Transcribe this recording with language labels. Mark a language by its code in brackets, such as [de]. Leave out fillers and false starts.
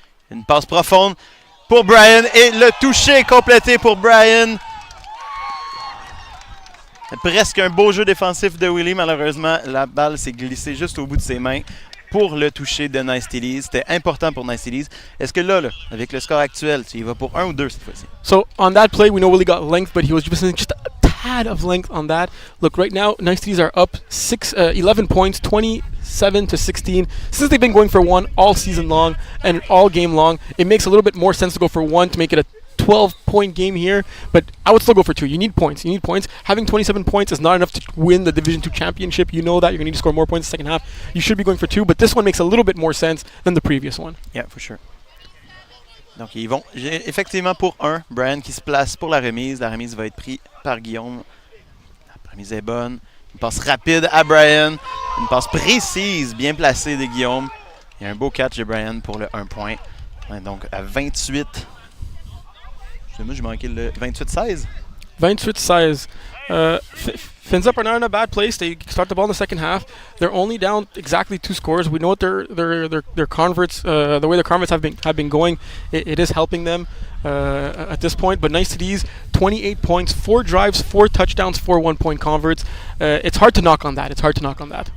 [fr] Une passe profonde pour Brian et le toucher complété pour Brian. Presque un beau jeu défensif de Willy. Malheureusement, la balle s'est glissée juste au bout de ses mains pour le toucher de Nice Cities. C'était important pour Nice Cities. Est-ce que là, avec le score actuel, tu y vas pour 1 ou 2 cette fois-ci? [en] So on that play, we know Willie got length, but he was missing just a tad of length on that. Look, right now, Nice Cities are up 11 points, 27-16. Since they've been going for 1 all season long and all game long, it makes a little bit more sense to go for 1 to make it a 12-point game here, but I would still go for 2. You need points. Having 27 points is not enough to win the Division 2 championship. You know that. You're going to need to score more points in the second half. You should be going for 2, but this one makes a little bit more sense than the previous one. Yeah, for sure. [fr] Donc, ils vont effectivement pour 1. Brian qui se place pour la remise. La remise va être prise par Guillaume. La remise est bonne. Une passe rapide à Brian. Une passe précise, bien placée de Guillaume. Il y a un beau catch de Brian pour le 1 point. Ouais, donc, à 28. Excusez-moi, j'ai manqué le 28-16. 28-16. [en] Fins Up are not in a bad place. They start the ball in the second half. They're only down exactly 2 scores. We know what their converts, the way their converts have been going. It is helping them at this point. But Nice Cities, 28 points, 4 drives, 4 touchdowns, 4 1-point converts. It's hard to knock on that.